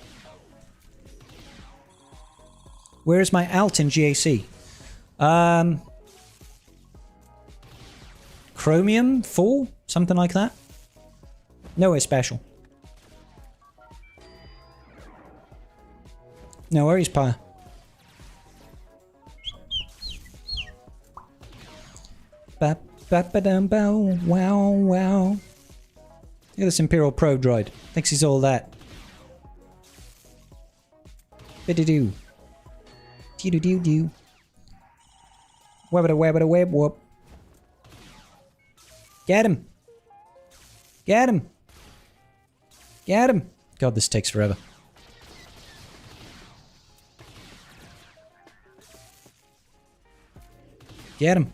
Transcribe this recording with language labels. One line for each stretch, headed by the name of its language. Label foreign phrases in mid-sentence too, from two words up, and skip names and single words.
English: Where is my alt in GAC? Chromium 4? Something like that? Nowhere special. No worries, Pa. Ba-ba-dum-bow, wow, wow. Look at this Imperial Pro droid. Thinks he's all that. Biddy-doo. Dee-doo-doo-doo. Web-a-da-web-a-da-web-whoop. Get him. Get him. Get him. God, this takes forever. Get him.